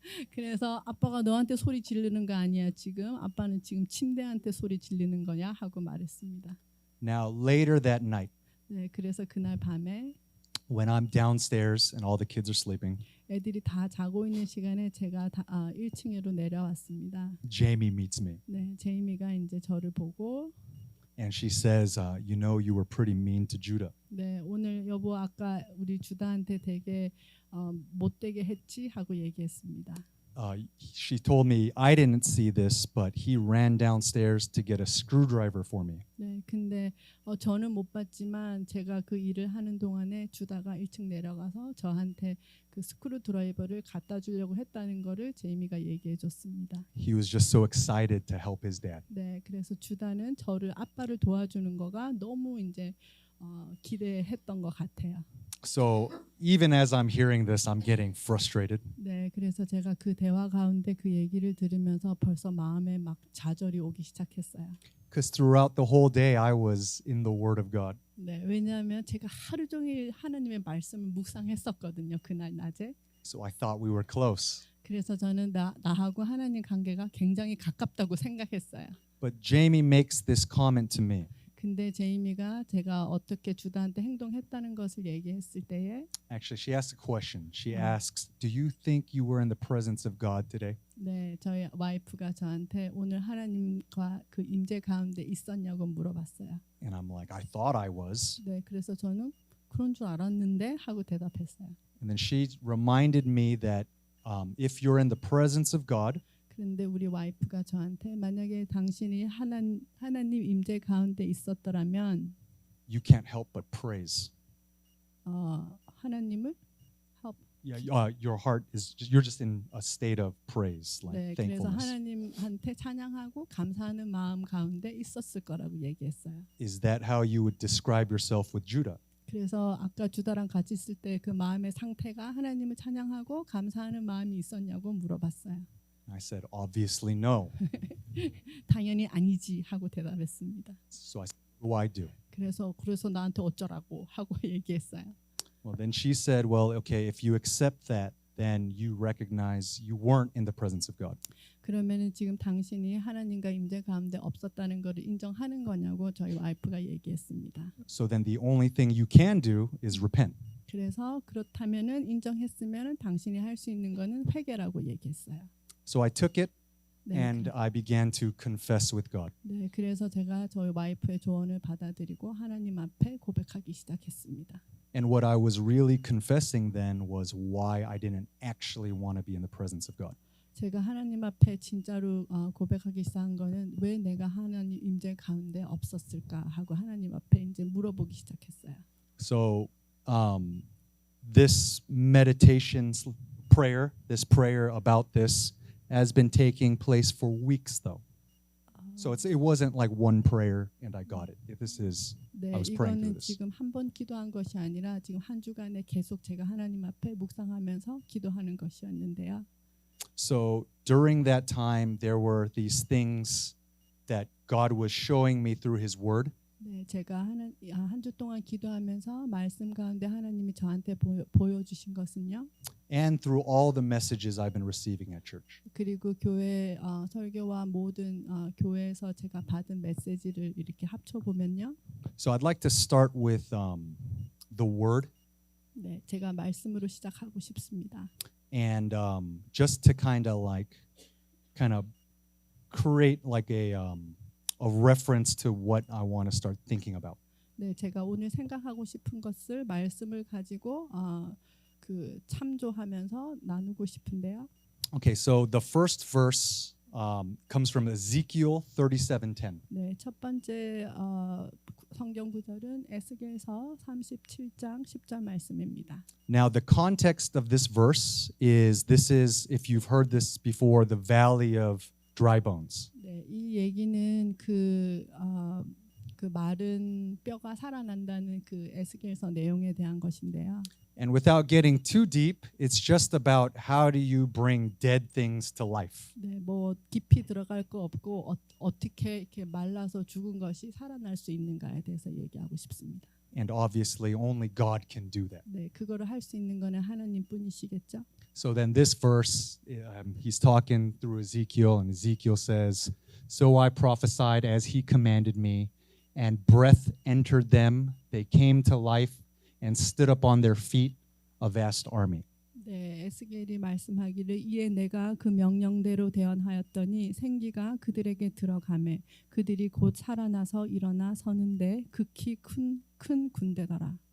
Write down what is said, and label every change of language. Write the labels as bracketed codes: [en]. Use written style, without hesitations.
[ko] 그래서 아빠가 너한테 소리 지르는 거 아니야 지금. 아빠는 지금 침대한테 소리 지르는 거냐 하고 말했습니다. [en] Now, later that night, [ko] 네, 그래서 그날 밤에 [en] when I'm downstairs and all the kids are sleeping, [ko] 애들이 다 자고 있는 시간에 제가 1층으로 내려왔습니다. [en] Jamie meets me. [ko] 네, 제이미가 이제 저를 보고 [en] And she says, you know, you were pretty mean to Judah. [ko] 네, 오늘 여보 아까 우리 주다한테 되게 못되게 했지 하고 얘기했습니다. [en] She told me, I didn't see this, but he ran downstairs to get a screwdriver for me. [ko] 네, 근데 저는 못 봤지만 제가 그 일을 하는 동안에 주다가 1층 내려가서 저한테 그 스크루 드라이버를 갖다 주려고 했다는 거를 제이미가 얘기해 줬습니다. [en] He was just so excited to help his dad. [ko] 네, 그래서 주다는 저를 아빠를 도와주는 거가 너무 이제 기대했던 것 같아요. [en] So even as I'm hearing this, I'm getting frustrated. [ko] 네, 그래서 제가 그 대화 가운데 그 얘기를 들으면서 벌써 마음에 막 좌절이 오기 시작했어요. [en] Because throughout the whole day, I was in the Word of God. [ko] 네, 왜냐하면 제가 하루 종일 하나님의 말씀을 묵상했었거든요. 그날 낮에. [en] So I thought we were close. [ko] 그래서 저는 나하고 하나님 관계가 굉장히 가깝다고 생각했어요. [en] But Jamie makes this comment to me. [ko] 근데 제이미가 제가 어떻게 주다한테 행동했다는 것을 얘기했을 때에 [en] Actually, she asks a question. She asks, do you think you were in the presence of God today? [ko] 네, 저희 와이프가 저한테 오늘 하나님과 그 임재 가운데 있었냐고 물어봤어요. [en] And I'm like, I thought I was. [ko] 네, 그래서 저는 그런 줄 알았는데 하고 대답했어요. [en] And then she reminded me that if you're in the presence of God, [ko] 그런데 우리 와이프가 저한테 만약에 당신이 하나님 임재 가운데 있었더라면 [en] you can't help but praise. [ko] 하나님을 [en] Yeah, your heart is you're just in a state of praise, like [ko] 네, 그래서 [en] thankfulness. [ko] 하나님한테 찬양하고 감사하는 마음 가운데 있었을 거라고 얘기했어요. [en] Is that how you would describe yourself with Judah? [ko] 그래서 아까 주다랑 같이 있을 때 그 마음의 상태가 하나님을 찬양하고 감사하는 마음이 있었냐고 물어봤어요. [en] I said, obviously no. [ko] 당연히 아니지 하고 대답했습니다. [en] So I said, what do I do? [ko] 그래서 나한테 어쩌라고 하고 얘기했어요. [en] Well, then she said, well, okay, if you accept that, then you recognize you weren't in the presence of God. [ko] 그러면은 지금 당신이 하나님과 임재 가운데 없었다는 것을 인정하는 거냐고 저희 와이프가 얘기했습니다. [en] So then the only thing you can do is repent. [ko] 그래서 그렇다면은 인정했으면은 당신이 할 수 있는 거는 회개라고 얘기했어요. [en] So I took it [ko] 네, [en] and I began to confess with God. [ko] 네, 그래서 제가 저희 와이프의 조언을 받아들이고 하나님 앞에 고백하기 시작했습니다. [en] And what I was really confessing then was why I didn't actually want to be in the presence of God. [ko] 제가 하나님 앞에 진짜로 고백하기 시작한 거는 왜 내가 하나님 임재 가운데 없었을까 하고 하나님 앞에 이제 물어보기 시작했어요. [en] So this meditation's prayer, this prayer about this has been taking place for weeks though. So it wasn't like one prayer and I got it. This is [ko] 네, [en] I was praying through [ko] 이거는 [en] this. [ko] 지금 한 번 기도한 것이 아니라 지금 한 주간에 계속 제가 하나님 앞에 묵상하면서 기도하는 것이었는데요. [en] So during that time there were these things that God was showing me through his word. [ko] 네, 제가 한 주 동안 기도하면서 말씀 가운데 하나님이 저한테 보여주신 것은요. [en] And through all the messages I've been receiving at church. [ko] 그리고 교회 설교와 모든 교회에서 제가 받은 메시지를 이렇게 합쳐 보면요. [en] So I'd like to start with the word [ko] 네, 제가 말씀으로 시작하고 싶습니다. [en] and just to kind of create like a reference to what I want to start thinking about. [ko] 네, 제가 오늘 생각하고 싶은 것을 말씀을 가지고 그 참조하면서 나누고 싶은데요. [en] Okay, so the first verse comes from Ezekiel 37:10. [ko] 네, 첫 번째 성경 구절은 에스겔서 37장 10절 말씀입니다. [en] Now, the context of this verse is if you've heard this before, the valley of dry bones. [ko] 네, 이 얘기는 그 마른 뼈가 살아난다는 그 에스겔서 내용에 대한 것인데요. [en] And without getting too deep, it's just about how do you bring dead things to life. [ko] 네, 뭐 깊이 들어갈 거 없고 어떻게 이렇게 말라서 죽은 것이 살아날 수 있는가에 대해서 얘기하고 싶습니다. [en] And obviously, only God can do that. [ko] 네, 그거를 할 수 있는 거는 하나님뿐이시겠죠. [en] So then, this verse, he's talking through Ezekiel, and Ezekiel says, "So I prophesied as he commanded me, and breath entered them. They came to life and stood up on their feet, a vast army." [ko] 네, 에스겔이 말씀하기를 이에 내가 그 명령대로 대언하였더니 생기가 그들에게 들어가매 그들이 곧 살아나서 일어나 서는데 극히 큰 군대더라.